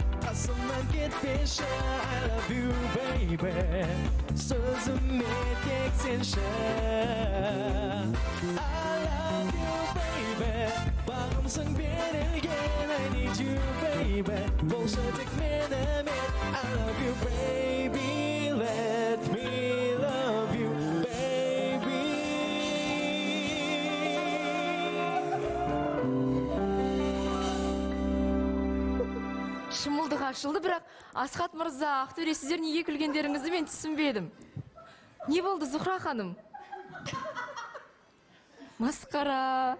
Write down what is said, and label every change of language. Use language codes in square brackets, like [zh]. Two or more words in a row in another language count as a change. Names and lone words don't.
[kk] Қасымнан кетпеші, [en] I love you, baby. [kk] Сөзіме тек сенші. [en] I love you, baby. [kk] Бағымсың берілген, [en] I need you, baby. [kk] Болшы тек менімен, [en] I love you, baby. Let me love you, baby. [kk] Шымылдық ашылды, бірақ Асхат мырза, Ақтөре, сіздер неге күлгендеріңізді мен түсінбедім. Не болды, Зухра ханым? Масқара.